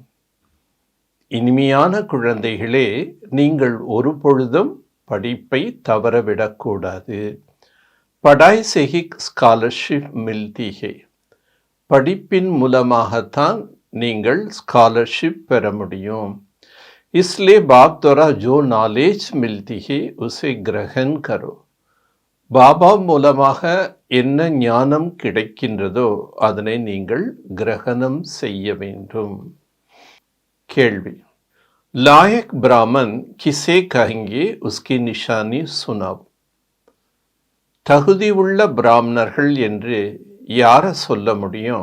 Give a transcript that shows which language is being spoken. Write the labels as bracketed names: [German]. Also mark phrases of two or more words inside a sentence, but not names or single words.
[Tamil] இனிமையான குழந்தைகளே, நீங்கள் ஒரு பொழுதும் படிப்பை தவறவிடக்கூடாது. [Hindi] पढ़ाई से ही स्कॉलरशिप मिलती है. [Tamil] படிப்பின் மூலமாகத்தான் நீங்கள் ஸ்காலர்ஷிப் பெற முடியும். [Hindi] इसलिए बाप द्वारा जो नॉलेज मिलती है उसे ग्रहण करो. [Tamil] பாபா மூலமாக என்ன ஞானம் கிடைக்கின்றதோ அதனை நீங்கள் கிரகணம் செய்ய வேண்டும். [Hindi] கேள்வி: लायक ब्राह्मण किसे कहेंगे उसकी निशानी सुनाओ. [Tamil] தகுதி உள்ள பிராமணர்கள் என்று யாரை சொல்ல முடியும்?